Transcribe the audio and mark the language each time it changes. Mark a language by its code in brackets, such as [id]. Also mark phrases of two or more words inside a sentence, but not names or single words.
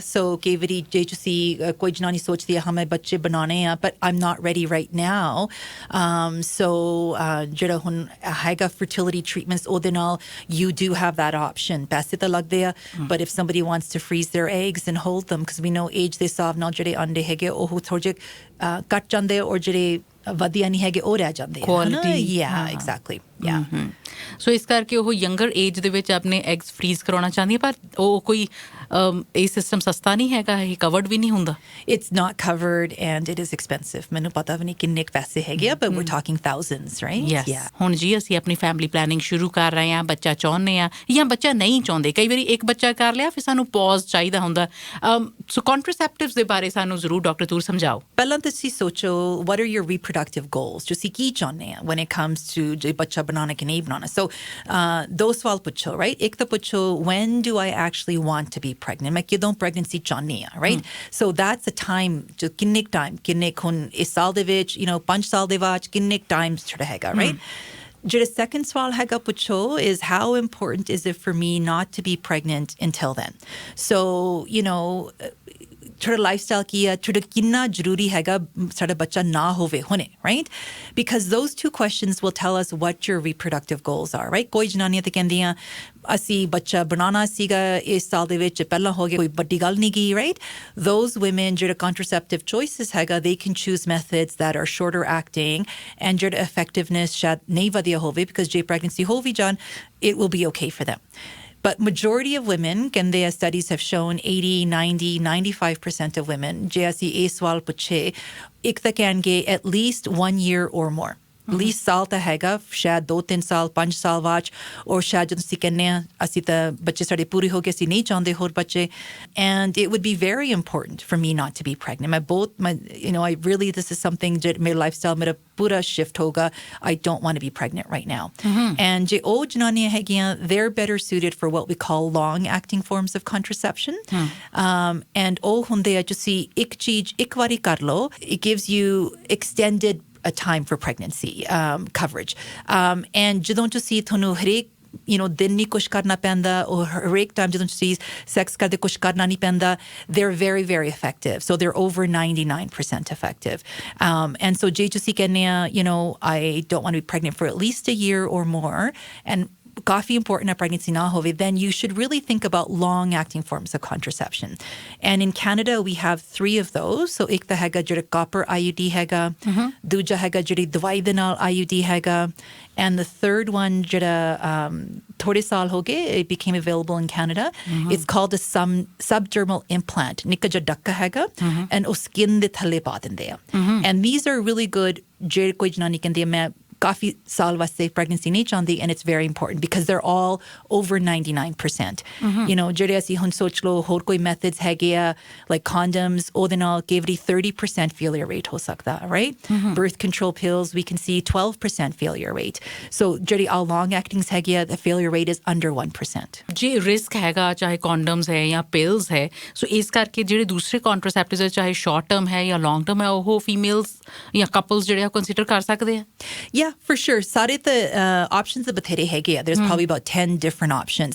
[pa] ਸੋ ਕਈ ਵਾਰੀ ਜੇ ਤੁਸੀਂ ਕੋਈ ਜਨਾਨੀ ਸੋਚਦੀ ਹੈ ਹਾਂ ਮੈਂ ਬੱਚੇ ਬਣਾਉਣੇ ਆ [en] but I am not ready right now [pa] ਸੋ ਜਿਹੜਾ ਹੁਣ ਹੈਗਾ [en] fertility treatments [pa] ਉਹਦੇ ਨਾਲ [en] you do have that option [pa] ਪੈਸੇ ਤਾਂ ਲੱਗਦੇ ਆ [en] but if somebody wants to freeze their eggs and hold them because we know [pa] ਏਜ ਦੇ ਹਿਸਾਬ ਨਾਲ ਜਿਹੜੇ ਅੰਡੇ ਹੈਗੇ ਉਹ ਥੋੜ੍ਹੇ ਜਿਹੇ ਕੱਟ ਜਾਂਦੇ ਔਰ ਜਿਹੜੇ ਵਧੀਆ ਨਹੀਂ ਹੈਗੇ ਉਹ ਰਹਿ ਜਾਂਦੇ ਕੁਆਲਿਟੀ [en] ਐਗਜ਼ੈਕਟਲੀ [pa] ਸੋ ਇਸ ਕਰਕੇ ਉਹ [en] younger age [pa] ਦੇ ਵਿੱਚ ਆਪਣੇ ਐਗਸ ਫਰੀਜ਼ ਕਰਾਉਣਾ ਚਾਹੁੰਦੀ ਹੈ, ਪਰ ਉਹ ਕੋਈ ਇਹ ਸਿਸਟਮ ਸਸਤਾ ਨਹੀਂ ਹੈਗਾ, ਇਹ ਕਵਰਡ ਵੀ ਨਹੀਂ ਹੁੰਦਾ. [en] It's not covered and it is expensive. [pa] ਮੈਨੂੰ ਪਤਾ ਵੀ ਨਹੀਂ ਕਿੰਨੇ ਪੈਸੇ ਹੈਗੇ ਆ, [en] but we're talking thousands, right? Yes. [pa] ਹੁਣ ਜੀ ਅਸੀਂ ਆਪਣੀ [en] family planning [pa] ਸ਼ੁਰੂ ਕਰ ਰਹੇ ਹਾਂ, ਬੱਚਾ ਚਾਹੁੰਦੇ ਆ ਜਾਂ ਬੱਚਾ ਨਹੀਂ ਚਾਹੁੰਦੇ. ਕਈ ਵਾਰੀ ਇੱਕ ਬੱਚਾ ਕਰ ਲਿਆ, ਫਿਰ ਸਾਨੂੰ ਪੌਜ਼ ਚਾਹੀਦਾ ਹੁੰਦਾ. ਸੋ ਕੰਟਰਸੈਪਟਿਵਸ ਦੇ ਬਾਰੇ ਸਾਨੂੰ ਜ਼ਰੂਰ ਡਾਕਟਰ ਤੂਰ ਸਮਝਾਓ. ਪਹਿਲਾਂ ਤੁਸੀਂ ਸੋਚੋ, [en] what are your reproductive goals? [pa] ਤੁਸੀਂ ਕੀ ਚਾਹੁੰਦੇ ਆ [en] when it comes to [pa] ਜੇ ਬੱਚਾ ਬਣਾਉਣਾ ਕਿ ਨਹੀਂ ਬਣਾਉਣਾ? So ਦੋ ਸਵਾਲ ਪੁੱਛੋ, right? ਇੱਕ ਤਾਂ ਪੁੱਛੋ, [en] when do I actually want to be pregnant? [pa] ਮੈਂ ਕਦੋਂ pregnancy ਚਾਹੁੰਦੀ ਆ, [en] right? So that's a time, [pa] ਜੋ ਕਿੰਨੇ ਕਿੰਨੇ ਹੁਣ ਇਸ ਸਾਲ ਦੇ ਵਿੱਚ, 5 ਸਾਲ ਦੇ ਬਾਅਦ ਕਿੰਨੇ ਟਾਈਮ ਜਿਹੜਾ ਹੈਗਾ, right? ਜਿਹੜਾ second ਸਵਾਲ ਹੈਗਾ ਪੁੱਛੋ [en] is how important is it for me not to be pregnant until then? So, [pa] ਥੋੜਾ ਲਾਈਫਸਟਾਈਲ ਕੀ ਆ, ਥੋੜਾ ਕਿੰਨਾ ਜ਼ਰੂਰੀ ਹੈਗਾ ਸਾਡਾ ਬੱਚਾ ਨਾ ਹੋਵੇ ਹੁਣੇ, [en] right? Because those two questions will tell us what your reproductive goals are, right? [pa] ਕੋਈ ਜਨਾਨੀਆਂ ਤੇ ਕਹਿੰਦੀਆਂ ਅਸੀਂ ਬੱਚਾ ਬਣਾਉਣਾ ਸੀਗਾ ਇਸ ਸਾਲ ਦੇ ਵਿੱਚ, ਪਹਿਲਾਂ ਹੋ ਗਿਆ, ਕੋਈ ਵੱਡੀ ਗੱਲ ਨਹੀਂ ਗਈ, [en] right? Those women ਜਿਹੜਾ contraceptive choices ਹੈਗਾ, they can choose methods that are shorter acting and ਜਿਹੜਾ effectiveness [pa] ਸ਼ਾਇਦ ਨਹੀਂ ਵਧੀਆ ਹੋਵੇ, [en] because [pa] ਜੇ pregnancy ਹੋ ਵੀ ਜਾਣ, [en] it will be okay for them. But majority of women, their studies have shown 80, 90, 95% of women, [pa] ਜੇ ਅਸੀਂ ਇਹ ਸਵਾਲ ਪੁੱਛੇ, ਇੱਕ ਤਾਂ ਕਹਿਣਗੇ [en] at least 1 year or more. [pa] least ਸਾਲ ਤਾਂ ਹੈਗਾ, ਸ਼ਾਇਦ 2-3 ਸਾਲ 5 ਸਾਲ ਬਾਅਦ, ਔਰ ਸ਼ਾਇਦ ਜਦੋਂ ਅਸੀਂ ਕਹਿੰਦੇ ਹਾਂ ਅਸੀਂ ਤਾਂ ਬੱਚੇ ਸਾਡੇ ਪੂਰੇ ਹੋ ਗਏ, ਅਸੀਂ ਨਹੀਂ ਚਾਹੁੰਦੇ ਹੋਰ ਬੱਚੇ. [en] And it would be very important for me not to be pregnant. I really, this is something that my lifestyle [pa] ਮੇਰਾ ਪੂਰਾ shift ਹੋਗਾ. [en] I don't want to be pregnant right now. [pa] And ਜੇ ਉਹ ਜਨਾਨੀਆਂ ਹੈਗੀਆਂ, [en] they're better suited for what we call long-acting forms of contraception. [pa] And ਉਹ ਹੁੰਦੇ ਆ, ਤੁਸੀਂ ਇੱਕ ਚੀਜ਼ ਇੱਕ ਵਾਰੀ ਕਰ ਲਓ, [en] it gives you extended a time for pregnancy coverage. [pa] And ਜਦੋਂ ਤੁਸੀਂ ਤੁਹਾਨੂੰ ਹਰੇਕ ਦਿਨ ਨਹੀਂ ਕੁਛ ਕਰਨਾ ਪੈਂਦਾ, or ਹਰੇਕ ਟਾਈਮ ਜਦੋਂ ਤੁਸੀਂ ਸੈਕਸ ਕਰਦੇ ਕੁਛ ਕਰਨਾ ਨਹੀਂ ਪੈਂਦਾ, [en] they're very, very effective. So they're over 99% effective. And so [pa] ਜੇ ਤੁਸੀਂ ਕਹਿੰਦੇ ਆ, [en] I don't want to be pregnant for at least a year or more, and ਕਾਫੀ important pregnancy [pa] ਨਾ ਹੋਵੇ, [en] then you should really think about long-acting forms of contraception. And in Canada, we have 3 of those. [pa] So ਇੱਕ ਤਾਂ ਹੈਗਾ ਜਿਹੜਾ [en] copper IUD [pa] ਹੈਗਾ, ਦੂਜਾ ਹੈਗਾ ਜਿਹੜੀ ਦਵਾਈ ਦੇ ਨਾਲ IUD hega, [en] and the third one [pa] ਜਿਹੜਾ ਥੋੜੇ ਸਾਲ ਹੋ ਗਏ, [en] it became available in Canada. It's called a subdermal implant. [pa] ਨਿੱਕਾ ਜਿਹਾ ਡੱਕਾ ਹੈਗਾ, and ਓ skin ਦੇ ਥੱਲੇ ਪਾ ਦਿੰਦੇ ਆ. [en] And these are really good. [pa] ਜਿਹੜੇ ਕੋਈ ਜਨਾਨੀ ਕਹਿੰਦੀ ਮੈਂ ਕਾਫੀ ਸਾਲ ਵਾਸਤੇ pregnancy ਨਹੀਂ ਚਾਹੁੰਦੀ, [en] and it's very important because they're all over 99%. [pa] ਜਿਹੜੇ ਅਸੀਂ ਹੁਣ ਸੋਚ ਲਓ ਹੋਰ ਕੋਈ methods ਹੈਗੇ ਆ, [en] like condoms, [pa] ਉਹਦੇ ਨਾਲ ਕਈ ਵਾਰੀ 30% [en] failure rate [pa] ਹੋ ਸਕਦਾ, [en] right? Birth control pills, we can see 12% failure rate. So ਜਿਹੜੀ all long actings [pa] ਹੈਗੇ ਆ, [en] the failure rate is under 1%. [pa] ਜੀ ਰਿਸਕ ਹੈਗਾ, ਚਾਹੇ condoms ਹੈ ਜਾਂ pills ਹੈ, ਸੋ ਇਸ ਕਰਕੇ ਜਿਹੜੇ ਦੂਸਰੇ contraceptives ਹੈ, ਚਾਹੇ [en] short term [pa] ਹੈ ਜਾਂ [en] long term [pa] ਹੈ, ਉਹ females ਜਾਂ couples ਜਿਹੜੇ ਆ consider ਕਰ ਸਕਦੇ ਆ? [en] Yeah, for sure. ਸਾਰੇ the options the [pa] ਬਥੇਰੇ ਹੈਗੇ ਆ. [en] There's probably about 10 different options.